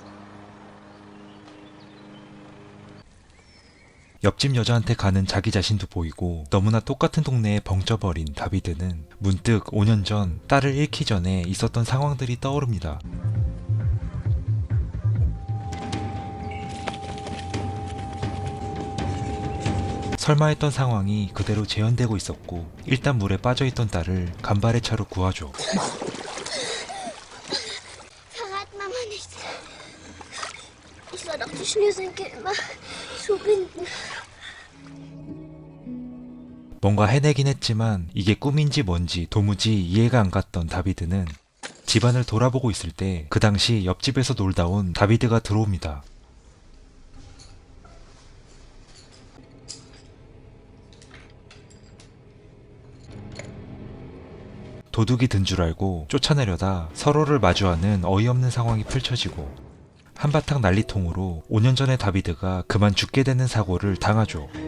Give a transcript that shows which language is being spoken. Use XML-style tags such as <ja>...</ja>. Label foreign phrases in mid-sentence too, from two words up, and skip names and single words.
<ko>옆집 여자한테 가는 자기 자신도 보이고 너무나 똑같은 동네에 벙쪄버린 다비드는 문득 5년 전 딸을 잃기 전에 있었던 상황들이 떠오릅니다. 설마 했던 상황이 그대로 재현되고 있었고 일단 물에 빠져있던 딸을 간발의 차로 구하죠.</ko> <de>Verrat Mama nicht. Ich soll doch die Schnürsenkel immer zubinden.</de> <ko>뭔가 해내긴 했지만 이게 꿈인지 뭔지 도무지 이해가 안 갔던 다비드는 집안을 돌아보고 있을 때 그 당시 옆집에서 놀다 온 다비드가 들어옵니다. 도둑이 든 줄 알고 쫓아내려다 서로를 마주하는 어이없는 상황이 펼쳐지고 한바탕 난리통으로 5년 전에 다비드가 그만 죽게 되는 사고를 당하죠.</ko>